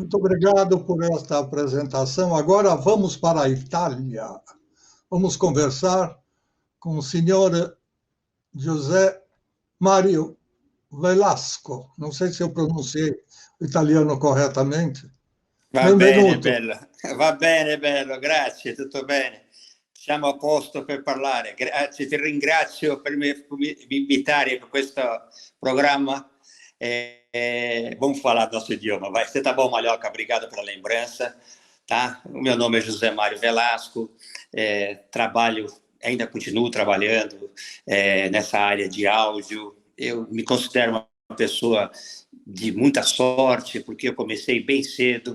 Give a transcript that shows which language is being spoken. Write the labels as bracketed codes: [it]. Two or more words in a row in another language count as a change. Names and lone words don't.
[pt] Muito obrigado por esta apresentação. Agora vamos para a Itália. Vamos conversar com o senhor José Mário Velasco. Não sei se eu pronunciei o italiano corretamente. [it] Va bene, bello, grazie, tutto bene. Siamo a posto per parlare. Grazie, ti ringrazio per me invitare para questo programma. [pt] Vamos falar do nosso idioma. Vai, você tá bom, Malhoca? Obrigado pela lembrança. Tá? O meu nome é José Mário Velasco. Ainda continuo trabalhando nessa área de áudio. Eu me considero uma pessoa de muita sorte, porque eu comecei bem cedo.